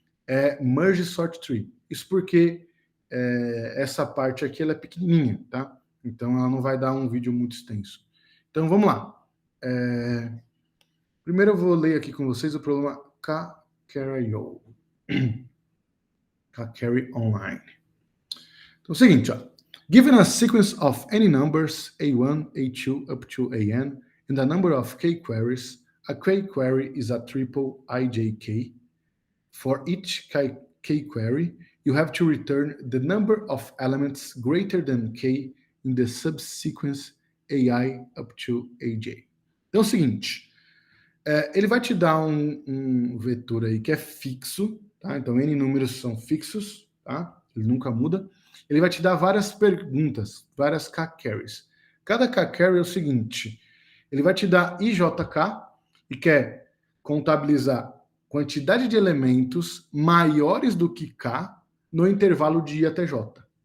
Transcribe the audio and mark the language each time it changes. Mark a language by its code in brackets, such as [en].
[pt] É merge sort tree. Isso porque essa parte aqui ela é pequenininha, tá? Então ela não vai dar um vídeo muito extenso. Então vamos lá. Primeiro eu vou ler aqui com vocês o problema K-Carry Online. Então é o seguinte, ó. [en] Given a sequence of any numbers, A1, A2, up to AN, and a number of k-queries, a k-query is a triple IJK. For each k-query, you have to return the number of elements greater than k in the subsequence AI up to AJ. [pt] Então é o seguinte, ele vai te dar um vetor aí que é fixo, tá? Então N números são fixos, tá? Ele nunca muda. Ele vai te dar várias perguntas, várias k-carries. Cada k-carry é o seguinte, ele vai te dar IJK e quer contabilizar quantidade de elementos maiores do que k no intervalo de I até J.